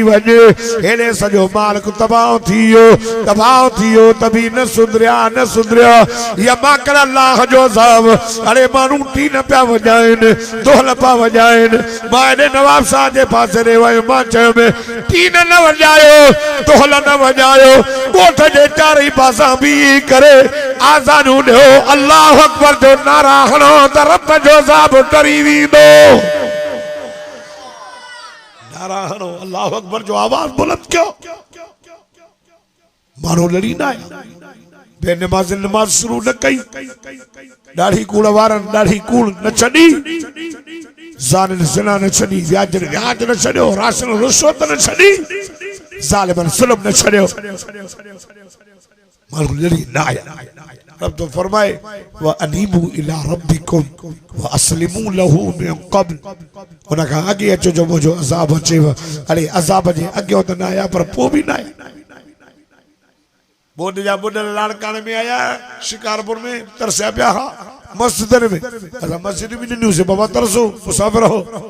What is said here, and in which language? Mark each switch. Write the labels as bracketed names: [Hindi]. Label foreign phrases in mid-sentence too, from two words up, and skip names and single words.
[Sindhi] वञे हेॾे सॼो मालिक तबाह थी वियो त बि न सुधरिया या माकड़ अल्लाह जो अज़ाब अड़े माण्हू टी न पिया वॼाइनि दोहल पिया वॼाइनि मां हेॾे नवाब शाह जे पासे ॾे वियुमि मां चयुमि तीन न वजायो तोहल न वजायो कोठ जे चारई पासा भी करे आज़ानू ॾियो [Arabic] الله أكبر [Sindhi] जो नारा हणो त रब जो अज़ाब टरी वेंदो नारा हणो [Arabic] الله أكبر [Sindhi] जो आवाज बुलंद कयो माण्हू लड़ी न आया बेनमाज़ नमाज शुरू न कई ॾाढी कूड़ वारनि ॾाढी कूड़ न छॾी ज़ालिम ज़िना न छॾी व्याज न छॾियो राशन रुश्वत न छॾी ज़ालिमन ज़ुल्म न छॾियो माण्हू लड़ी न आया रब तो फरमाए [Arabic] وأنيبوا إلى ربكم وأسلموا له من قبل [Sindhi] उन खां अॻे अचो जो मुंहिंजो अज़ाब अचेव अड़े अज़ाब जे अॻियो त न आया पर पोइ बि न आया बोड जा बुॾल लाड़काणे में आया शिकारपुर में तरसिया पिया हा मस्जिद में असां मस्जिद भी ॾिनियूं से बाबा तरसो मुसाफ़िर हो